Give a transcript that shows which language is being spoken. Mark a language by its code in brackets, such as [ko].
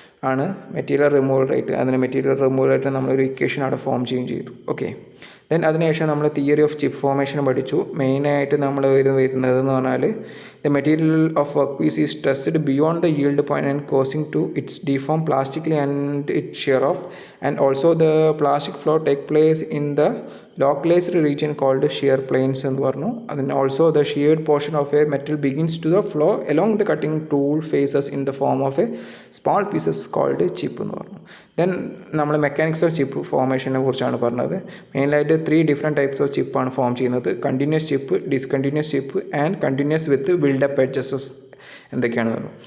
[ml] ആണ് material removal rate. അതിന് material removal rate നമ്മളൊരു ഇക്വേഷൻ അവിടെ ഫോം ചെയ്തു. ഓക്കെ, ദെൻ അതിനുശേഷം നമ്മൾ തിയറി ഓഫ് ചിപ്പ് ഫോർമേഷൻ പഠിച്ചു. മെയിനായിട്ട് നമ്മൾ വരുന്നതെന്ന് പറഞ്ഞാൽ [en] the material of work piece is stressed beyond the yield point and causing to its deform plastically and it shear off, and also the plastic flow take place in the localized region called shear planes [ml] എന്ന് പറഞ്ഞു. അതിന് [en] also the sheared portion of a metal begins to the flow along the cutting tool faces in the form of a small pieces called chip [ml] എന്ന് പറഞ്ഞു. Then നമ്മൾ mechanics of chip ഫോർമേഷനെ കുറിച്ചാണ് പറഞ്ഞത്. മെയിനായിട്ട് 3 different types of ചിപ്പാണ് form ചെയ്യുന്നത്: continuous chip, discontinuous chip and continuous with build-up എഡ്ജസസ് എന്തൊക്കെയാണെന്ന് പറഞ്ഞു.